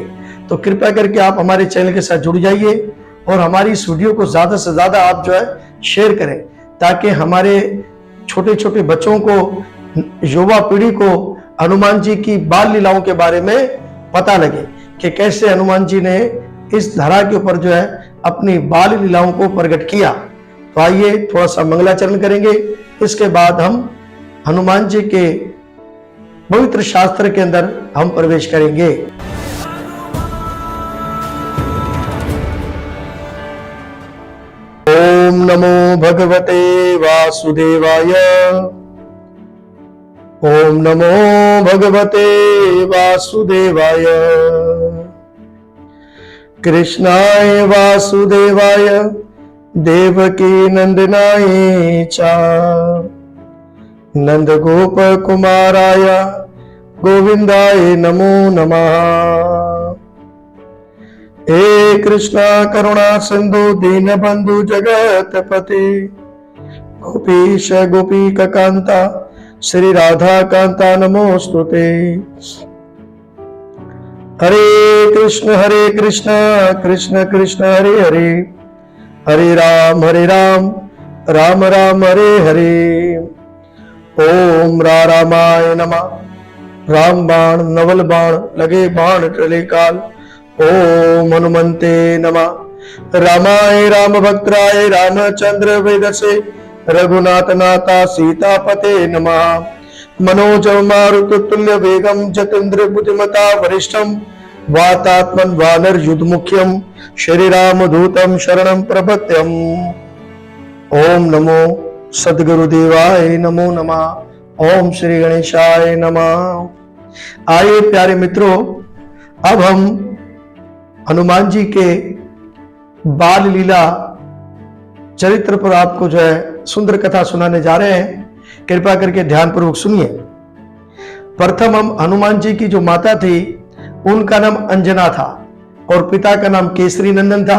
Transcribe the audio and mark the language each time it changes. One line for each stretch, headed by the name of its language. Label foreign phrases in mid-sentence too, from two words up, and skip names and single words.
Hindi: तो कृपया करके आप हमारे चैनल के साथ जुड़ जाइए और हमारी इस वीडियो को ज्यादा से ज्यादा आप शेयर करें, ताकि हमारे छोटे छोटे बच्चों को, युवा पीढ़ी को हनुमान जी की बाल लीलाओं के बारे में पता लगे कि कैसे हनुमान जी ने इस धरा के ऊपर अपनी बाल लीलाओं को प्रकट किया। तो आइए थोड़ा सा मंगलाचरण करेंगे, इसके बाद हम हनुमान जी के पवित्र शास्त्र के अंदर हम प्रवेश करेंगे।
Sanskrit: ओम नमो भगवते वासुदेवाय, ओम नमो भगवते वासुदेवाय, कृष्णाय वासुदेवाय देवकी नंदनाय च नंद गोप कुमाराय गोविंदाय नमो नमः। हे कृष्णा करुणा सिंधु दीन बंधु जगतपते, गोपीश गोपीक कांता श्री राधा कांता नमोस्तुते। हरे कृष्ण कृष्ण कृष्ण हरे हरे, हरे राम राम राम हरे हरे। ओम रामाय नमः।
Hindi: राम बाण नवल बाण लगे बाण टले काल।
Sanskrit: ओम हनुमंते नमः। रामाय राम भक्तराय रामचंद्र वेदसे, रघुनाथ नाथा सीतापते नमः। मनोजव मारुत तुल्य वेगम जतेन्द्र बुद्धिमता वरिष्ठम, वातात्मन वानर युद्ध मुख्यम, श्री राम दूतम शरणम प्रपत्यम। ओम नमो सद्गुरुदेवाय नमो नमः। ओम श्री गणेशाय नमः।
Hindi: आइए प्यारे मित्रों, अब हम हनुमान जी के बाल लीला चरित्र पर आपको सुंदर कथा सुनाने जा रहे हैं। कृपया करके ध्यान पूर्वक सुनिए। प्रथम हम हनुमान जी की जो माता थी उनका नाम अंजना था और पिता का नाम केसरी नंदन था।